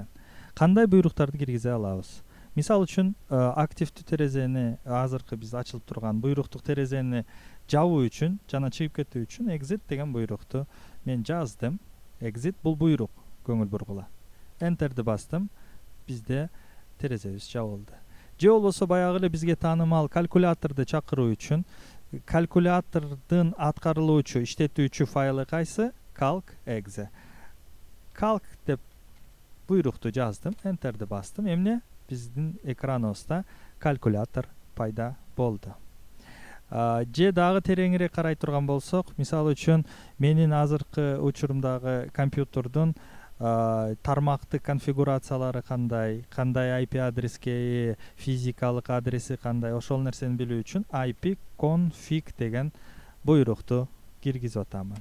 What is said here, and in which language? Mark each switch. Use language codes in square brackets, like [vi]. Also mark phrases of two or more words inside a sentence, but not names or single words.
[ky] Кандай буйруктарды киргизе алабыз? Мисал үчүн, активдүү терезени, азыркы биз ачылып турган буйруктук терезени жабуу үчүн жана чыгып кетүү үчүн exit деген буйрукту мен жаздым. Exit бул буйрук, көңүл бургула. Enter'ди бастым. Бизде терезебиз жабылды. Же болбосо баягы эле бизге таанымал калькуляторду чакыруу үчүн калькулятордун аткарылуучу, иштетүүчү файлы кайсы? Calc.exe. Calc деп буйрукту жаздым, Enter'ди бастым. Эмне? Биздин экраныбызда калькулятор пайда болду. Же дагы тереңирээк карай турган болсок, мисалы үчүн менин азыркы учурумдагы компьютердун тармактык конфигурациялары кандай IP адреске ээ, физикалык адреси кандай, ошол нерсени билүү үчүн ipconfig деген буйрукту киргизип атамын.